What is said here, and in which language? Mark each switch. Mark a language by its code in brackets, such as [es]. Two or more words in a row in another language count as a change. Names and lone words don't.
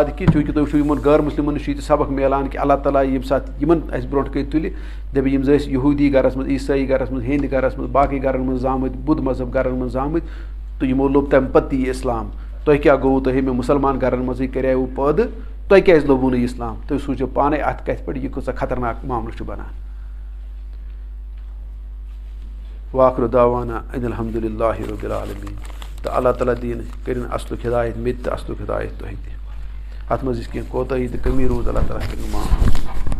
[ks] کہِ چوٗنٛکہِ تُہۍ وٕچھِو یِمن غٲر مُسلِمن نِش چھُ یہِ تہِ سبق میلان کہِ اللہ تعالیٰ ییٚمہِ ساتہٕ یِمن اَسہِ برونٛٹھ کَنۍ تُلہِ دَپہِ یِم زَن ٲسۍ یہوٗدی گرس منٛز عیٖسٲیی گرس منٛز ہیٚنٛدۍ گرس منٛز باقٕے گرن منٛز زامٕتۍ بُدھ مذہب گرن منٛز زامٕتۍ تہٕ یِمو لوٚب تَمہِ پَتہٕ تہِ یہِ اِسلام تۄہہِ کیٛاہ گوٚوُ تۄہہِ مےٚ مُسلمان گرن منٛزٕے کَریوُ پٲدٕ تۄہہِ کیٛازِ لوٚبوُ نہٕ اِسلام تُہۍ سوٗنٛچِو پانَے اَتھ کَتھِ پٮ۪ٹھ یہِ کۭژاہ خطرناک معاملہٕ چھُ بَنان [ar] واخر دعوانا ان الحمدُاللہ رب العالمیٖن [ks] تہٕ اللہ تعالیٰ دِیِن کٔرِنۍ اَصلُک ہِدایت مےٚ تہِ تہٕ اَصلُک ہِدایت تۄہہِ تہِ اَتھ منٛز یُس کینٛہہ کوتٲہی تہٕ کٔمی روٗز اللہ تعالیٰ کٔرِنۍ معاف